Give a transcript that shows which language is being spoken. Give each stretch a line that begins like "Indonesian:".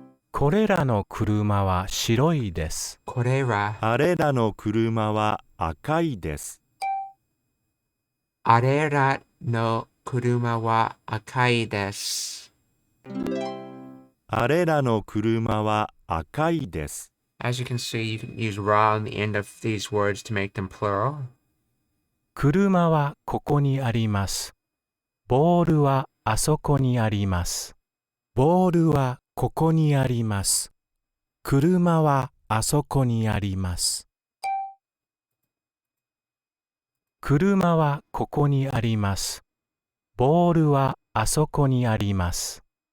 Japanese: これらの車は白いです。これら、あれらの車は赤いです。あれらの車は赤いです。あれらの車は赤いです。
English: As you can see, you can use raw on the end of these words to make them plural.
Japanese: 車はここにあります。ボールはあそこにあります。ボールはここにあります。車はあそこにあります。車はここにあります。ボールはあそこにあります。